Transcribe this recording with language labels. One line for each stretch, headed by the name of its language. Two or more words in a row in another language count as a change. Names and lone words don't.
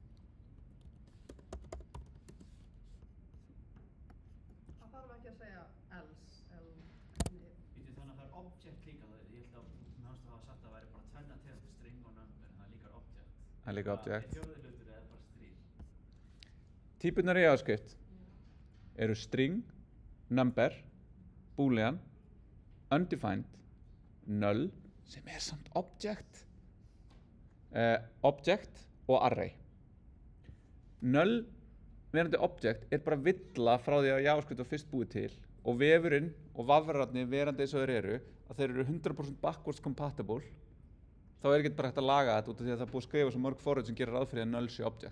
Icelandic: Það þarf ekki að segja else. Þannig að það er object líka, ég held að mér fannst að hafa sagt að það væri bara tvenna tegund string og number, en það er líka object. Það er líka object. Er fjórði hlutur eða bara string? Típurnar í JavaScript eru
English: string, number, boolean, undefined, null,
Icelandic: sem er samt
English: object, object
Icelandic: og array. Null verandi object er bara villa frá því að JavaScript var fyrst búið til og vefurinn og vafrarnir verandi eins og þeir eru, að þeir eru 100%
English: backwards compatible,
Icelandic: þá er ekki bara hægt að laga þetta út af því að það er búið að skrifa svo mörg forrit sem gerir ráð fyrir að null sé object.